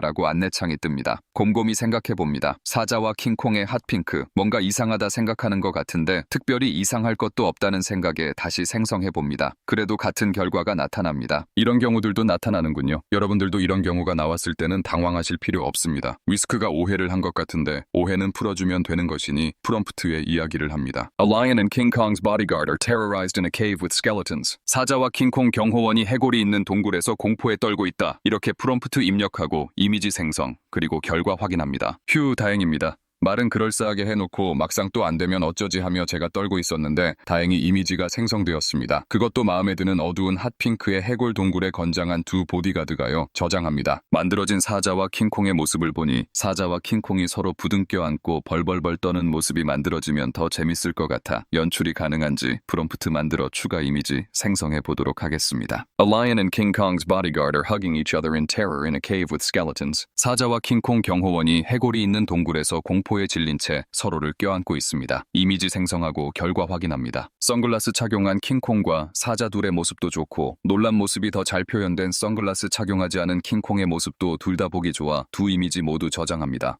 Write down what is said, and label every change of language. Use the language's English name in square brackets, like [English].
[Korean] 라고 안내창이 뜹니다. 곰곰이 생각해봅니다. 사자와 킹콩의 핫핑크, 뭔가 이상하다 생각하는 것 같은데 특별히 이상할 것도 없다는 생각에 다시 생성해봅니다. 그래도 같은 결과가 나타납니다. 이런 경우들도 나타나는군요. 여러분들도 이런 경우가 나왔을 때는 당황하실 필요 없습니다. 위스크가 오해를 한 것 같은데 오해는 풀어주면 되는 것이니 프롬프트에 이야기를 합니다. [English] A lion and King Kong's bodyguard are terrorized in a cave with skeletons. [Korean] 사자와 킹콩 경호원이 해골이 있는 동굴에서 공포에 떨고 있다. 이렇게 프롬프트 입력하고 이미지 생성, 그리고 결과 확인합니다. 휴, 다행입니다. 말은 그럴싸하게 해놓고 막상 또 안 되면 어쩌지 하며 제가 떨고 있었는데 다행히 이미지가 생성되었습니다. 그것도 마음에 드는 어두운 핫핑크의 해골 동굴에 건장한 두 보디가드가요. 저장합니다. 만들어진 사자와 킹콩의 모습을 보니 사자와 킹콩이 서로 부둥켜 안고 벌벌벌 떠는 모습이 만들어지면 더 재밌을 것 같아 연출이 가능한지 프롬프트 만들어 추가 이미지 생성해 보도록 하겠습니다. [English] A lion and King Kong's bodyguard are hugging each other in terror in a cave with skeletons. [Korean] 사자와 킹콩 경호원이 해골이 있는 동굴에서 공포에 질린 채 서로를 껴안고 있습니다. 이미지 생성하고 결과 확인합니다. 선글라스 착용한 킹콩과 사자 둘의 모습도 좋고 놀란 모습이 더 잘 표현된 선글라스 착용하지 않은 킹콩의 모습도 둘 다 보기 좋아 두 이미지 모두 저장합니다.